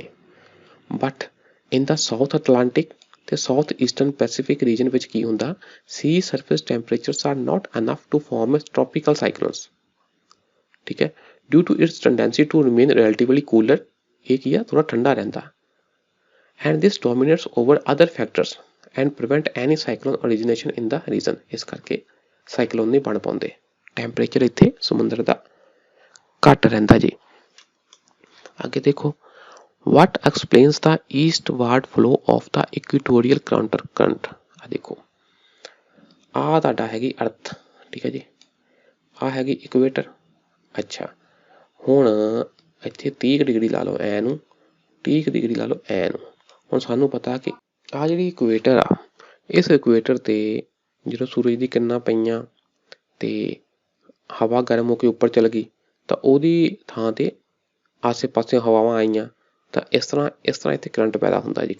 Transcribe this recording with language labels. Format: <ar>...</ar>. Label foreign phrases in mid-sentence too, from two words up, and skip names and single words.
<en>But in the South Atlantic ਤੇ South Eastern Pacific region</en> <pa>ਵਿੱਚ ਕੀ ਹੁੰਦਾ,</pa> <en>sea surface temperatures are not enough to form tropical cyclones,</en> <pa>ਠੀਕ ਹੈ,</pa> <en>due to its tendency to remain relatively cooler.</en> <pa>ਇਹ ਕੀ ਆ, ਥੋੜਾ ਠੰਡਾ ਰਹਿੰਦਾ।</pa> <en>and this dominates over other factors and prevent any cyclone origination in the region।</en> <pa>ਇਸ ਕਰਕੇ ਸਾਈਕਲੋਨ ਨਹੀਂ ਬਣ ਪਾਉਂਦੇ। ਟੈਂਪਰੇਚਰ ਇੱਥੇ ਸਮੁੰਦਰ ਦਾ ਘੱਟ ਰਹਿੰਦਾ ਜੀ। ਅੱਗੇ ਦੇਖੋ,</pa> <en>what explains the eastward flow of the equatorial counter current।</en> <pa>ਆ ਦੇਖੋ, ਆ ਤੁਹਾਡਾ ਹੈਗੀ ਅਰਥ, ਠੀਕ ਹੈ ਜੀ, ਆ ਹੈਗੀ ਇਕੁਏਟਰ। ਅੱਛਾ, ਹੁਣ ਇੱਥੇ 30 ਡਿਗਰੀ ਲਾ ਲਓ ਐ ਨੂੰ, 30 ਡਿਗਰੀ ਲਾ ਲਓ ਐ ਨੂੰ। ਹੁਣ ਸਾਨੂੰ ਪਤਾ ਕਿ ਆ ਜਿਹੜੀ ਇਕੁਏਟਰ ਆ, ਇਸ ਇਕੁਏਟਰ 'ਤੇ ਜਦੋਂ ਸੂਰਜ ਦੀ ਕਿਰਨਾਂ ਪਈਆਂ ਅਤੇ ਹਵਾ ਗਰਮ ਹੋ ਕੇ ਉੱਪਰ ਚਲ ਗਈ ਤਾਂ ਉਹਦੀ ਥਾਂ 'ਤੇ ਆਸੇ ਪਾਸੇ ਹਵਾਵਾਂ ਆਈਆਂ ਤਾਂ ਇਸ ਤਰ੍ਹਾਂ ਇੱਥੇ ਕਰੰਟ ਪੈਦਾ ਹੁੰਦਾ ਜੀ।</pa>